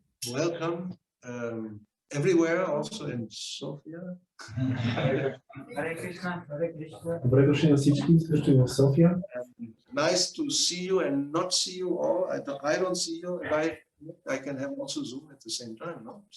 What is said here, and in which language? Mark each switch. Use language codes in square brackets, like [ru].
[en] Welcome everywhere, also in Sofia. Hare Krishna. Hare Krishna. [bg] Добре дошли на всички, също и в София. [en] Nice to see you and not see you all. I don't see you. I can have also Zoom at the same time, no?